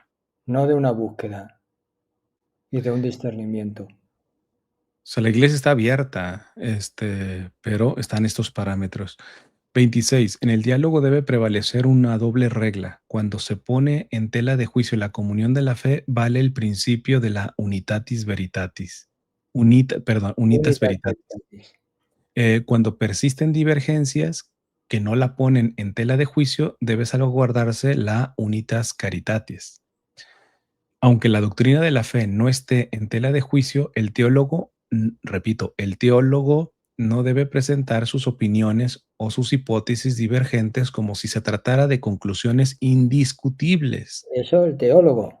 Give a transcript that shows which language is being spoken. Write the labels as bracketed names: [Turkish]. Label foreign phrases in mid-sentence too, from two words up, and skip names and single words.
[Spanish] no de una búsqueda y de un discernimiento. O sea, la iglesia está abierta, pero están estos parámetros. 26. En el diálogo debe prevalecer una doble regla. Cuando se pone en tela de juicio la comunión de la fe, vale el principio de la [Latin] unitatis veritatis. [Spanish] Unitas Unitas veritatis. veritatis. Cuando persisten divergencias que no la ponen en tela de juicio, debe salvaguardarse la [Latin] unitas caritatis. [Spanish] Aunque la doctrina de la fe no esté en tela de juicio, repito, el teólogo no debe presentar sus opiniones o sus hipótesis divergentes como si se tratara de conclusiones indiscutibles. Eso el teólogo.